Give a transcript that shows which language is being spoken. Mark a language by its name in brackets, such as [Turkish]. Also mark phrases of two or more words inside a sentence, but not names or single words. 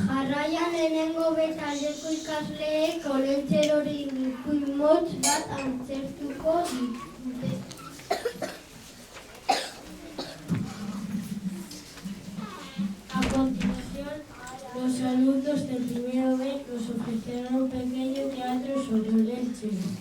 [Basque] Jarraian lehenengo betaldeko ikasleek olentzerori ipuin motz bat antzertuko dute. [Spanish] A continuación, los alumnos del primero B nos ofrecieron un pequeño teatro sobre Olentzero.